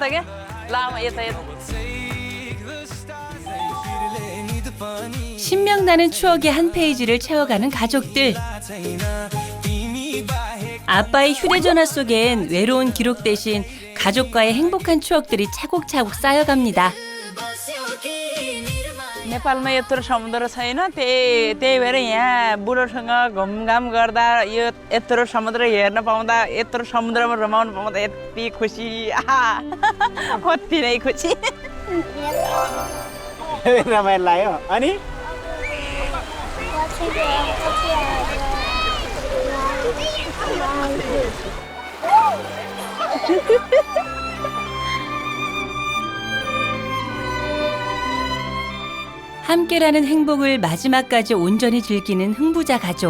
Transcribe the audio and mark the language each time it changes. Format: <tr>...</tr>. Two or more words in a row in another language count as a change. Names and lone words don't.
<ko>신명나는 추억의 한 페이지를 채워가는 가족들. 아빠의 휴대전화 속엔 외로운 기록 대신 가족과의 행복한 추억들이 차곡차곡 쌓여갑니다.</ko> <ne>नेपालमा यत्रो समुद्र छैन त्यही भएर यहाँ बुढोसँग घुमघाम गर्दा यो यत्रो समुद्र हेर्न पाउँदा यत्रो समुद्रमा रमाउन पाउँदा यति खुसी कति नै खुसी रमाइलो लाग्यो अनि</ne> <ko>함께라는 행복을 마지막까지 온전히 즐기는 흥부자 가족.</ko>